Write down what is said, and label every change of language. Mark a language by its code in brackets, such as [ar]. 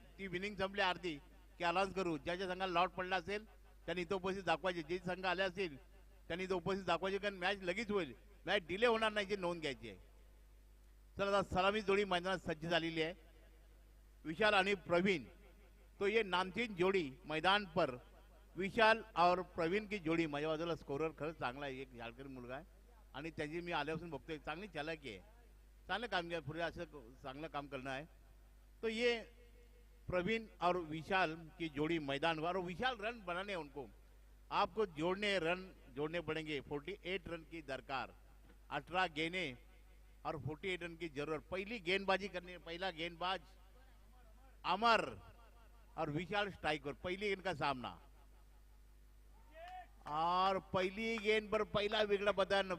[mr] ती विनिंग संपली अर्धी की अनाउन्स करू, ज्याच्या संघाला लॉट पडला असेल त्यांनी इथं उपस्थित दाखवायचे, जे संघ आले असतील त्यांनी इथं उपस्थित दाखवायचे, कारण मॅच लगेच होईल, मॅच डिले होणार नाही याची नोंद घ्यायची आहे। चला आता सलामी जोडी मैदानात सज्ज झालेली आहे, विशाल आणि प्रवीण। [hi] तो ये नामचीन जोड़ी मैदान पर, विशाल और प्रवीण की जोड़ी। [mr] माझ्या बाजूला स्कोरर खरंच चांगला आहे, एक झाडकरी मुलगा आहे आणि त्याची मी आल्यापासून बघतोय चांगली चालाकी आहे, चांगलं [hi] काम किया, [mr] पुढे असं चांगलं [hi] काम करना है। तो ये प्रवीण और विशाल की जोड़ी मैदान पर, और विशाल रन बनाने हैं उनको, आपको जोड़ने रन जोड़ने पड़ेंगे। 48 रन की दरकार, 18 गेंदें और 48 रन की जरूरत। पहली गेंदबाजी करने, पहला गेंदबाज अमर और विशाल स्ट्राइक पर, पहली गेंद का सामना और पहली गेंद पर पहला विकेट बदन।